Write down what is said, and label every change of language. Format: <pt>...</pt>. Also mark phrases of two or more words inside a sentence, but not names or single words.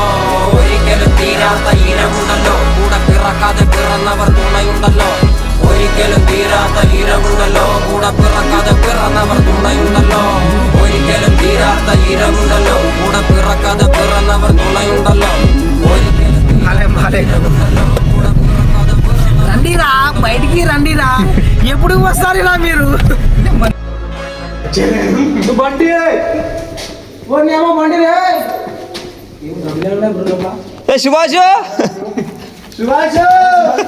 <ml>ഒരിക്കലും തീരാത്ത ഇരവുണ്ടല്ലോ, കൂടെ പിറക്കാതെ പിറന്നവർ തുണയുണ്ടല്ലോ. ഒരിക്കലും തീരാത്ത ഇരവുണ്ടല്ലോ, കൂടെ പിറക്കാതെ പിറന്നവർ തുണയുണ്ടല്ലോ. ഒരിക്കലും തീരാത്ത ഇരവുണ്ടല്ലോ, കൂടെ പിറക്കാതെ പിറന്നവർ തുണയുണ്ടല്ലോ. ഒരിക്കലും</ml> <te>రండిరా, బయటికి రండిరా. ఎప్పుడు వస్తారురా మీరు? బండి ఏమో బండి సుభాష్ సుభాష్</te>